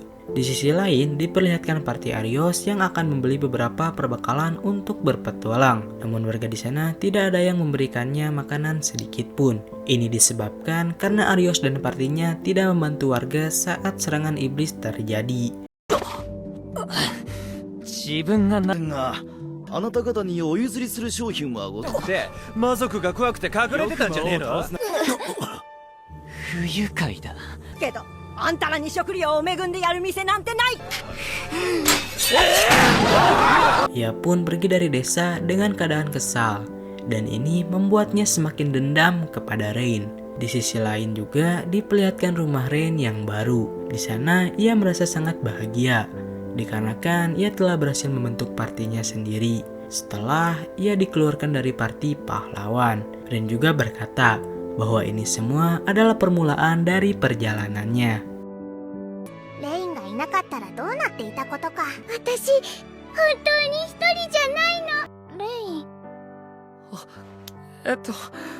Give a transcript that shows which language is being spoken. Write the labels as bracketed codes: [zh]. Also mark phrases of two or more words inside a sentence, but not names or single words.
[id] Di sisi lain, diperlihatkan party Arios yang akan membeli beberapa perbekalan untuk berpetualang. Namun warga di sana tidak ada yang memberikannya makanan sedikit pun. Ini disebabkan karena Arios dan partinya tidak membantu warga saat serangan iblis terjadi. [ja] 自分がながあなた方にお譲りする商品はござって魔族が怖くて隠れてたんじゃねえの不愉快だけどあんたらに食料を恵んでやる店なんてない。 [id] Ia pun pergi dari desa dengan keadaan kesal, dan ini membuatnya semakin dendam kepada Rain. Di sisi lain juga diperlihatkan rumah Rain yang baru. Di sana ia merasa sangat bahagia, dikarenakan ia telah berhasil membentuk partinya sendiri. Setelah ia dikeluarkan dari parti pahlawan, Rain juga berkata bahwa ini semua adalah permulaan dari perjalanannya. [ja] レインがいなかったらどうなっていたことか。私本当に一人じゃないの。レイン